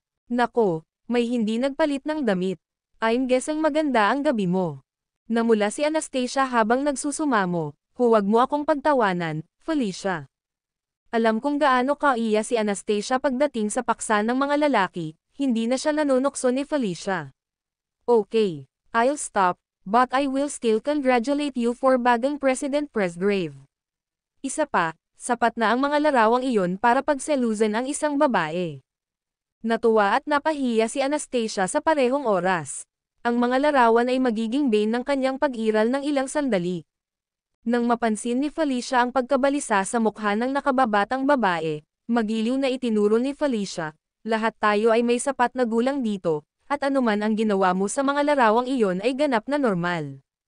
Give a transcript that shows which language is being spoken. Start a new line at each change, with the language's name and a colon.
Filipino: "Nako, may hindi nagpalit ng damit.
English: I'm guessing
Filipino: maganda ang gabi mo." Namula si Anastasia habang nagsusumamo, "Huwag mo akong pagtawanan, Felicia." Alam kung gaano kaiya si Anastasia pagdating sa paksa ng mga lalaki, hindi na siya nanunokso ni Felicia.
English: "Okay, I'll stop. But I will still congratulate you for bagang President Presgrave.
Filipino: Isa pa, sapat na ang mga larawang iyon para pagselusan ang isang babae." Natuwa at napahiya si Anastasia sa parehong oras. Ang mga larawan ay magiging bane ng kanyang pag-iral ng ilang sandali. Nang mapansin ni Felicia ang pagkabalisa sa mukha ng nakababatang babae, magiliw na itinuro ni Felicia, "Lahat tayo ay may sapat na gulang dito, at anuman ang ginawa mo sa mga larawang iyon ay ganap na normal.